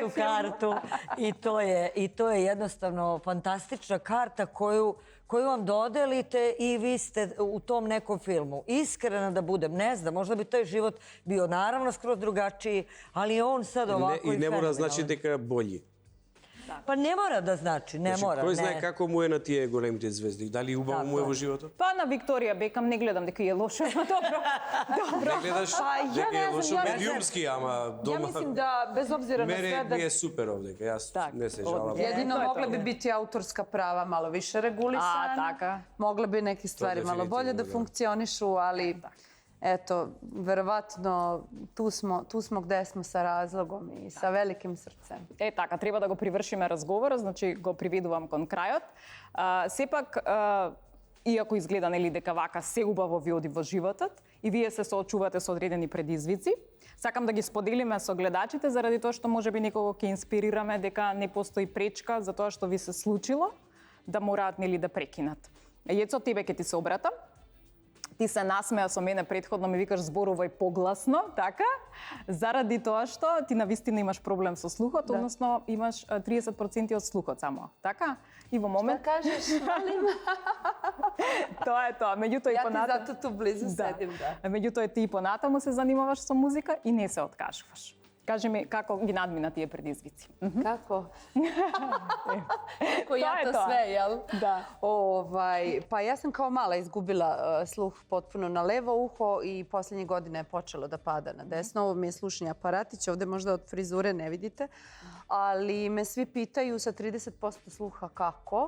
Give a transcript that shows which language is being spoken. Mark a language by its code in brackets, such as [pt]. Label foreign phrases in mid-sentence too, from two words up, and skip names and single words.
[sr] tu film. kartu i to je jednostavno fantastična karta koju vam dodelite i vi ste u tom nekom filmu. Iskreno da budem, ne znam, možda bi taj život bio naravno skroz drugačiji, ali je on sad ovako i I ne mora znači fenomenalan. [mk] дека е bolji. [sr] Pa ne mora da znači, ne mora. [mk] Кој [sr] ne. [mk] знае како му е на тие големите звезди? Дали убаво му е во животот? Па на Викторија Бекам не гледам дека е лошо, ама добро. Не гледаш [sr] ja [mk] дека [sr] ne [mk] е [sr] znam, [mk] лошо [sr] ja ne znam. [mk] медиумски, ама [sr] Ja [mk] дома... [sr] mislim da, bez obzira na sve, [mk] Мене [sr] da [mk] ми е супер овдека, јас Так, не се жалам. [sr] jedino to je mogle to. bi biti autorska prava malo više regulisana. [mk] taka. [sr] Mogle bi neke stvari malo bolje da definitivno, da. funkcionišu, ali eto, verovatno tu smo gde smo sa razlogom i sa velikim srcem. [mk] Така, треба да го привршиме разговорот, значи го приведувам кон крајот. Сепак, иако изгледа нели дека вака се убаво ви оди во животот и вие се соочувате со одредени предизвици, сакам да ги споделиме со гледачите заради тоа што можеби некого ќе инспирираме дека не постои пречка за тоа што ви се случило да мораат нели да прекинат. Јецо, тебе ќе ти се обратам. Ти се насмеа со мене претходно, ми викаш зборувај погласно, така? Заради тоа што ти навистина имаш проблем со слухот, односно имаш 30% од слухот само, така? И во момент... [sr] Da kažeš, molim? [mk] Тоа е тоа. Меѓутоа и [sr] Ja ti [mk] понатаму... [sr] zato tu blizu sedim, da. [mk] Меѓутоа ти и понатаму се занимаваш со музика и не се откажуваш. Кажи ми како ги надмина тие предизвици. [sr] Kako? Kako ja To je to to. sve, jel? Da. Pa ja sam kao mala izgubila sluh potpuno na levo uho i posljednje godine je počelo da pada na desno. Ovo mi je slušni aparatić, ovde možda od frizure ne vidite, ali me svi pitaju sa 30% sluha kako.